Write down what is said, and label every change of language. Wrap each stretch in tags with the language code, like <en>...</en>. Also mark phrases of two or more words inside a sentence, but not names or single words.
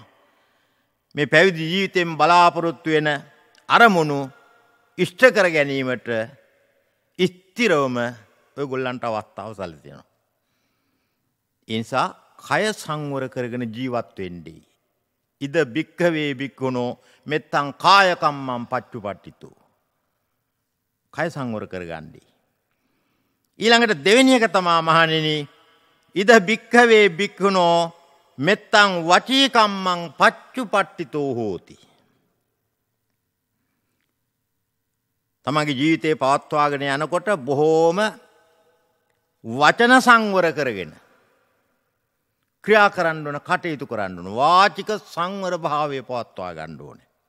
<si>මේ පැවිදි ජීවිතයෙන් බලාපොරොත්තු වෙන අරමුණු ඉෂ්ට කර ගැනීමට ස්ථිරවම ඔයගොල්ලන්ට අවස්ථාව සැලසෙනවා. ඒ නිසා කය සංවර කරගෙන ජීවත් වෙන්නේ.</si> <pi>ඉද භික්ඛවේ භික්ඛුනෝ මෙත්තං කාය කම්මං පච්චුපට්ඨිතෝ.</pi> <si>කය සංවර කරගන්නේ. ඊළඟට දෙවෙනි එක තමා මහණෙනි</si> <pi>ඉද භික්ඛවේ භික්ඛුනෝ මෙත්තං වචී කම්මං පච්චුපට්ඨිතෝ හෝති.</pi> <si>තමගේ ජීවිතේ පවත්වාගෙන යනකොට බොහෝම වචන සංවර කරගෙන ක්‍රියා කරන්න ඕන, කටයුතු කරන්න ඕන. වාචික සංවර භාවය පවත්වා ගන්න ඕනේ.</si>